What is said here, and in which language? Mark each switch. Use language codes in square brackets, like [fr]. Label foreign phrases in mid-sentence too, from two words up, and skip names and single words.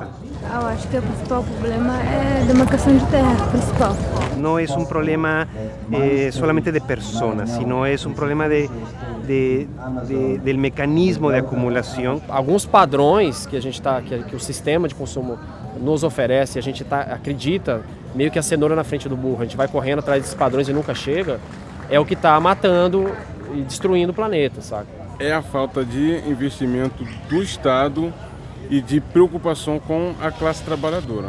[pt] Eu acho que o principal problema é a demarcação de terra, principal. [es] No es un problema solamente de personas, sino es un problema del mecanismo de acumulação. [pt] Alguns padrões que a gente que o sistema de consumo nos oferece, a gente acredita meio que a cenoura na frente do burro, a gente vai correndo atrás desses padrões e nunca chega, é o que está matando e destruindo o planeta, saca? É a falta de investimento do Estado e de preocupação com a classe trabalhadora.